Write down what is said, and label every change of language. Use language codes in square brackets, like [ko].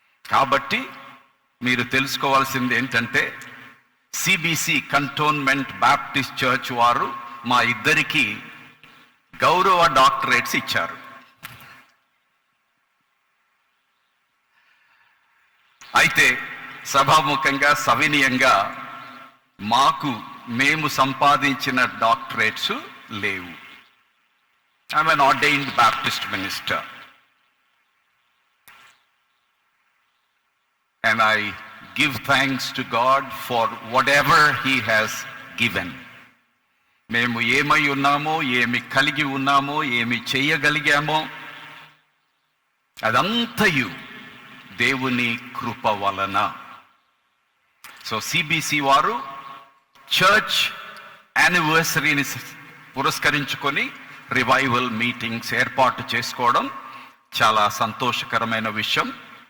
[te] కాబట్టి మీరు తెలుసుకోవాల్సింది ఏంటంటే, సిబిసి కంటోన్మెంట్ బ్యాప్టిస్ట్ చర్చ్ వారు మా ఇద్దరికి గౌరవ డాక్టరేట్స్ ఇచ్చారు. అయితే సభాముఖంగా, సవినీయంగా మేము సంపాదించిన డాక్టరేట్స్ లేవు. [en] I'm an ordained Baptist minister and I give thanks to God for whatever He has given. [te] మేము ఏమై ఉన్నామో, ఏమి కలిగి ఉన్నామో, ఏమి చేయగలిగామో అదంతయు దేవుని కృప వలన. సో సిబిసి వారు చర్చ్ యానివర్సరీని పురస్కరించుకొని రివైవల్ మీటింగ్స్ ఏర్పాటు చేసుకోవడం చాలా సంతోషకరమైన విషయం.